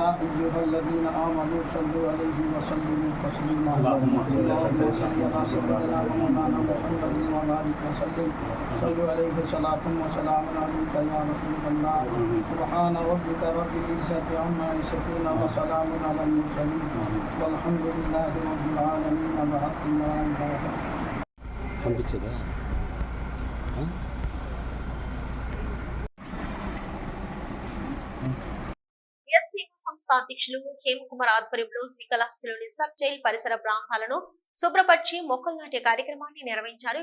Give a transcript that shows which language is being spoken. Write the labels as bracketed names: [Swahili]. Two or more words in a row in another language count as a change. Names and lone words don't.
[Arabic] أيها الذين آمنوا صلوا عليه وسلموا تسليما اللهم صل على سيدنا ومولانا محمد وبارك وسلم صلوا عليه صلاة وسلام عليك يا رسول الله سبحان ربك رب العزة عما يصفون وسلام على المرسلين والحمد لله رب العالمين بعد لا إله [Telugu] పంపించదా సంస్థ అధ్యక్షులు హేమకుమార్ ఆధ్వర్యంలో శ్రీకాళహస్తిలోని సబ్ జైల్ పరిసర ప్రాంతాలను శుభ్రపరిచి మొక్కలు నాటే కార్యక్రమాన్ని నిర్వహించారు.